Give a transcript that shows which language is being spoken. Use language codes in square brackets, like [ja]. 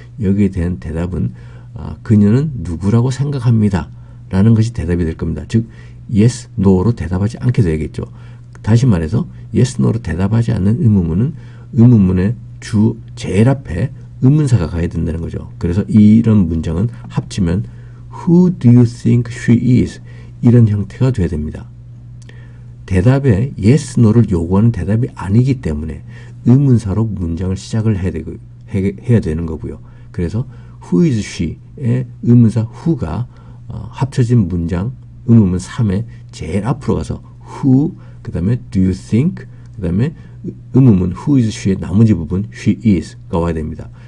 [ko] 여기에 대한 대답은 그녀는 누구라고 생각합니다. 라는 것이 대답이 될 겁니다. 즉 yes, no로 대답하지 않게 되겠죠. 다시 말해서 yes, no로 대답하지 않는 의문문은 의문문의 제일 앞에 의문사가 가야 된다는 거죠. 그래서 이런 문장은 합치면 [en] Who do you think she is? [ko] 이런 형태가 돼야 됩니다. 대답에 yes, no를 요구하는 대답이 아니기 때문에 의문사로 문장을 시작을 해야 되는 거고요. 그래서 [en] Who is she [ko] 의 의문사 who가 합쳐진 문장 의문문 3의 제일 앞으로 가서 who, 그 다음에 [en] do you think, [ko] 그 다음에 의문문 [en] who is she [ko] 의 나머지 부분 [en] she is [ko] 가 와야 됩니다.